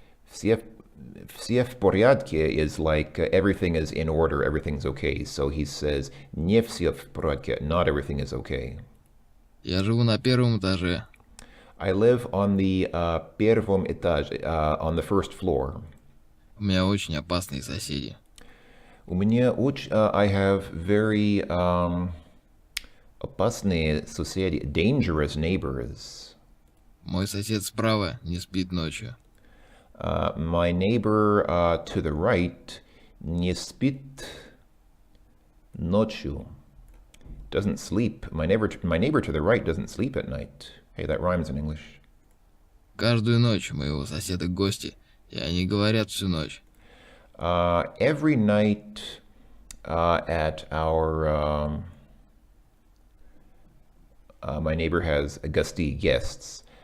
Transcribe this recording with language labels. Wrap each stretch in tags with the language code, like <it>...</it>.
<ru>Все в порядке</ru> <en>is like everything is in order, everything's okay. So he says</en> <ru>не все в порядке,</ru> <en>not everything is okay.</en> <ru>Я живу на первом этаже.</ru> <en>I live on the</en> <ru>первом этаже,</ru> <en>on the first floor.</en> <ru>У меня очень опасные соседи. У меня</ru> <en>I have very</en> <ru>опасные соседи,</ru> <en>dangerous neighbors.</en> <ru>Мой сосед справа не спит ночью.</ru> <en>My neighbor to the right</en> <ru>не спит ночью.</ru> <en>Doesn't sleep. My neighbor to the right doesn't sleep at night. Hey, that rhymes in English.</en> <ru>Каждую ночь у моего соседа гости, и они говорят всю ночь.</ru> <en>Every night at our my neighbor has gosти, guests.</en>